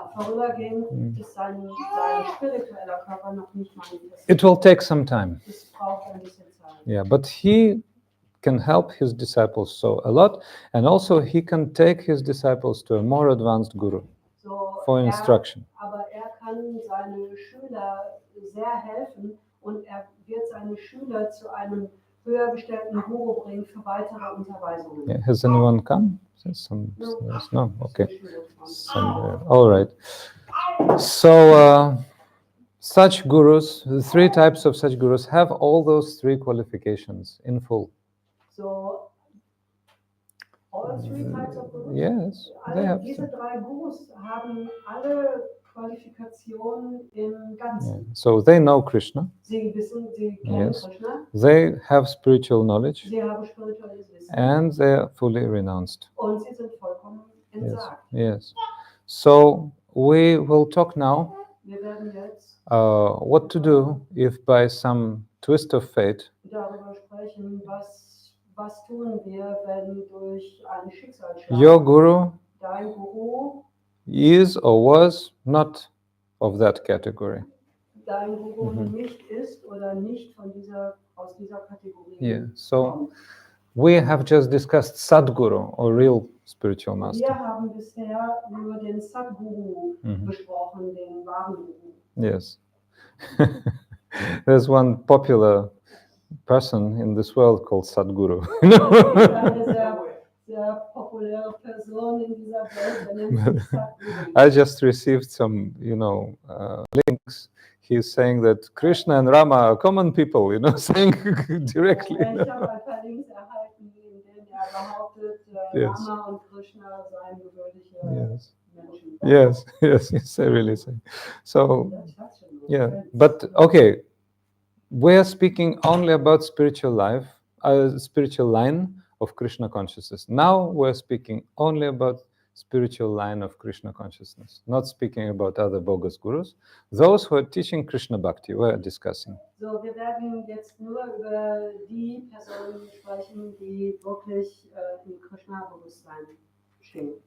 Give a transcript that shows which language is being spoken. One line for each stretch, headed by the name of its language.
German: vorübergehend ist sein spiritueller Körper noch nicht manifestiert.
English: it will take some time.
German: Es braucht ein bisschen Zeit.
English: Yeah, but he can help his disciples so a lot, and also he can take his disciples to a more advanced guru So, for instruction.
German: Aber er kann seine Schüler sehr helfen und er wird seine Schüler zu einem höher gestellten Guru bringen für weitere Unterweisungen.
English: Yeah, has anyone come? No? Okay. All right. So such gurus, the three types of such gurus, have all those three qualifications in full. So, all three types of gurus? Yes, they have.
German: Diese drei Gurus haben alle Qualifikationen im Ganzen.
English: Yeah. So they know Krishna.
German: Sie kennen
English: Yes.
German: Krishna.
English: They have spiritual knowledge,
German: Sie haben spirituelles Wissen.
English: and they are fully renounced.
German: Und sie sind vollkommen entsagt.
English: Yes. So we will talk now
German: Wir werden jetzt
English: what to do if by some twist of fate
German: darüber sprechen, was tun wir, wenn durch einen Schicksalsschlag
English: your guru
German: dein Guru,
English: is or was not of that category.
German: dein Guru nicht ist oder nicht aus dieser Kategorie
English: Yeah. So
German: kommt.
English: we have just discussed Sadguru, or real spiritual master.
German: Wir haben bisher nur den Sadguru besprochen, den wahren Guru.
English: Yes. There's one popular person in this world called Sadguru.
German: Eine sehr populäre Person in dieser Welt, der nennt sich Sadguru.
English: I just received some, links. He's saying that Krishna and Rama are common people, saying directly.
German: Ich habe ein paar Links erhalten, in denen behauptet,
English: Yes.
German: Rama und Krishna seien gewöhnliche
English: Yes.
German: Menschen.
English: Yes, I really say. So, yeah, but okay, we're speaking only about spiritual life, spiritual line of Krishna consciousness. Now we're speaking only about spiritual line of Krishna consciousness, not speaking about other bogus gurus. Those who are teaching Krishna Bhakti, we're discussing.
German: So, wir werden jetzt nur über die Personen sprechen, die wirklich im Krishna-Bewusstsein stehen.